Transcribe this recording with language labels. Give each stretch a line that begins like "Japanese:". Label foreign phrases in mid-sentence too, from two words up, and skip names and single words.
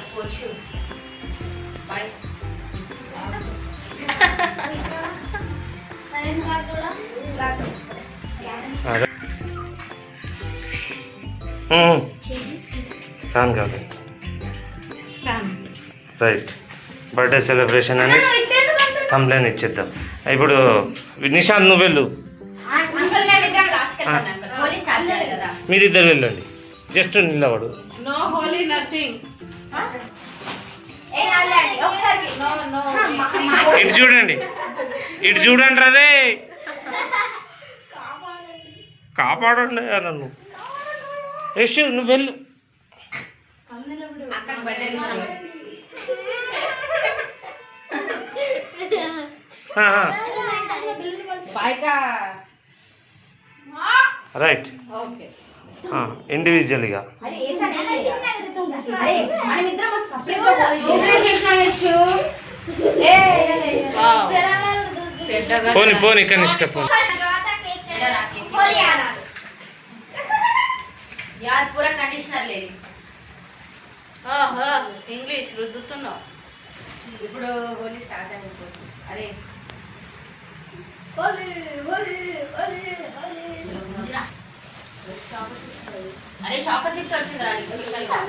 Telugu: రాను కాదు. రైట్.
English: birthday celebration
Telugu: అని కంప్లైంట్ ఇచ్చేద్దాం. ఇప్పుడు నిషాంత్ నువ్వు వెళ్ళు, మీరిద్దరు వెళ్ళండి. జస్ట్ నిలబడు.
English: No holy nothing.
Telugu: ఇటు చూడండి, ఇటు చూడండి రే, కాపాడండి నన్ను. యశ్ నువ్వు వెళ్ళు. రైట్. ఇండివిజువల్గా పోనీ పోనీ కనిష్క పోనీ.
Hindi: यार पूरा कंडीशनर ले
Telugu: ఇంగ్లీష్ రుద్దుతున్నావు. ఇప్పుడు హోలీ స్టార్ట్ అయిపోతుంది. అరే అరే
English: choco chips
Telugu: వచ్చింది రా స్పెషల్ గా.